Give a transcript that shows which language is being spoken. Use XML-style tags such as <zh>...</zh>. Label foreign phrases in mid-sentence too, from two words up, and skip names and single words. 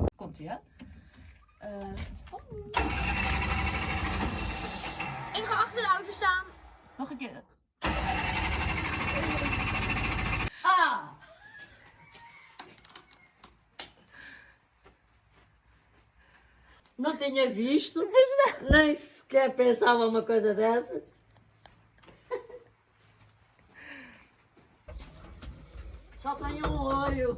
<nl>Komt-ie, hè? Ik ga achter de auto staan. Nog een keer. Ah!</nl> <pt>Não tinha visto. Nem sequer pensava uma coisa dessas. Só tem um olho.</pt>